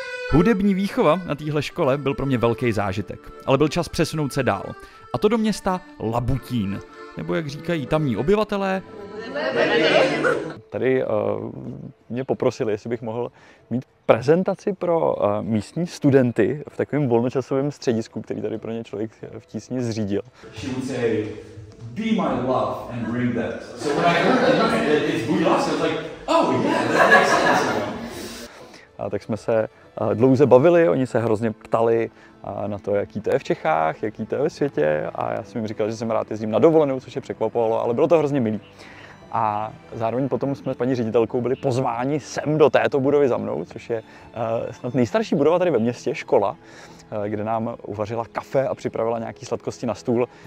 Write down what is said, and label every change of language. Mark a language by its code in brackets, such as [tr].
[cs] Hudební výchova na téhle škole byl pro mě velký zážitek, ale byl čas přesunout se dál. A to do města Labutín, nebo jak říkají tamní obyvatelé, Tady mě poprosili, jestli bych mohl mít prezentaci pro místní studenty v takovém volnočasovém středisku, který tady pro ně Člověk v tísni zřídil. [en] She would say, "Be my love and bring that." So when I heard it's [cs] Buď láska, [en] I was like, "Oh yeah, that makes sense." [cs] A tak jsme se dlouze bavili, oni se hrozně ptali na to, jaký to je v Čechách, jaký to je ve světě, a já jsem jim říkal, že jsem rád jezdím na dovolenou, což je překvapovalo, ale bylo to hrozně milý. A zároveň potom jsme s paní ředitelkou byli pozváni sem do této budovy za mnou, což je snad nejstarší budova tady ve městě, škola, kde nám uvařila kafe a připravila nějaké sladkosti na stůl.